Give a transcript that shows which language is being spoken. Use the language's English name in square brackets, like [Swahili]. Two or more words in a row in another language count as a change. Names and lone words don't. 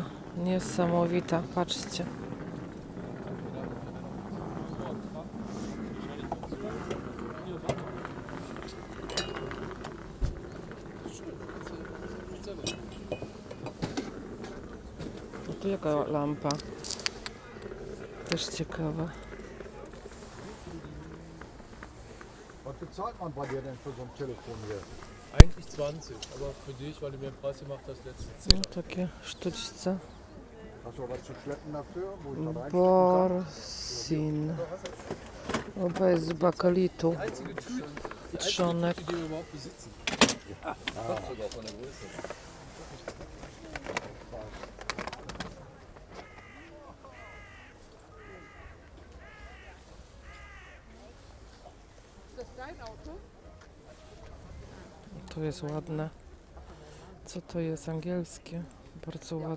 [Polish] Niesamowita. Patrzcie. A tu jaka lampa. Też ciekawa. [German] Was bezahlt man bei dir denn für so ein Telefon hier? Eigentlich 20, aber für dich, weil du mir einen Preis gemacht hast, letztes [Polish] No, takie sztućce. [German] Hast du was zu schleppen dafür? Wo ich da reinstecken kann? [Polish] Borsin. Bez bakalitu. [German] einzige Typ, die [Polish] Trzonek. [German] die wir überhaupt besitzen. [Polish] To jest ładne. Co to jest? Angielskie. Bardzo ładne.